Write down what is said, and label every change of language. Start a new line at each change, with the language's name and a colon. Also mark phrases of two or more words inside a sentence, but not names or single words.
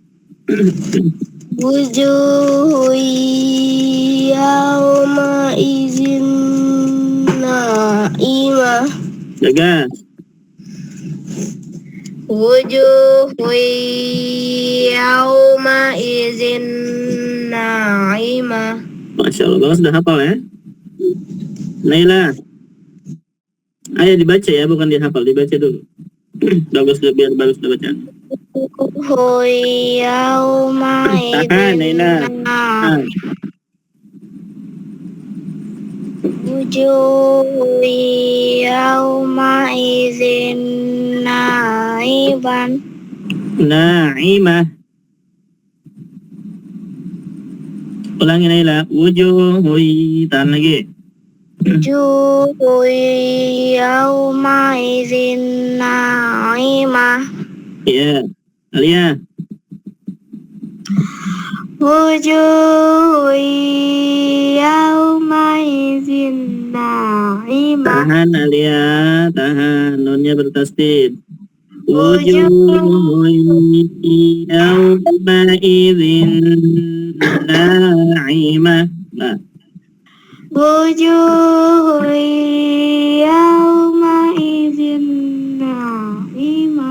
Arabic: وجوه يومئذ ناعمة.
Indonesian: Jaga.
Arabic: وجوه يومئذ ناعمة.
Indonesian: Masya Allah, sudah hafal ya. Naila. Ayo dibaca ya, bukan dihafal, dibaca dulu. Bagus, biar bagus bacaan.
Arabic: وجوه يوم
Indonesian: Tahan, Naila.
Arabic: إذ ناعمة. وجوه يومئذ ناعمة.
Indonesian: Na'imah. Ulangi Naila. Wujuhun, tahan lagi.
Arabic: وجوه يومئذ ناعمة.
Indonesian: Ya, Alia.
Arabic: وجوه يومئذ ناعمة.
Indonesian: Tahan Alia, tahan. Nunnya bertasdid.
Arabic: وجوه يومئذ ناعمة.
Indonesian: Nah,
Arabic: وجوه يومئذ ناعمة.